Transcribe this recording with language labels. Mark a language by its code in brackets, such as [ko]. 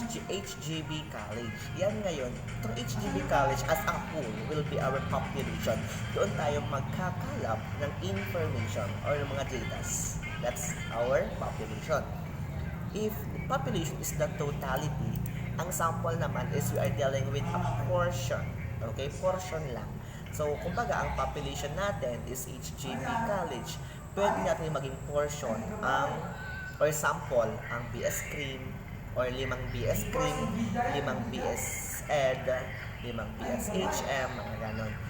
[tl] HGB College. Yan ngayon, itong HGB College [en] as a whole will be our population. [tl] Doon tayo magkakalap ng information or ng mga data. [en] That's our population. If the population is the totality, [tl] ang sample naman [en] is we are dealing with a portion. [tl] Okay? Portion lang. So, kumbaga, ang population natin is HGB College. Pwede natin maging portion or sample ang BS Cream or 5 BS Cream, 5 BS Ed, 5 BS HM, mga ganon.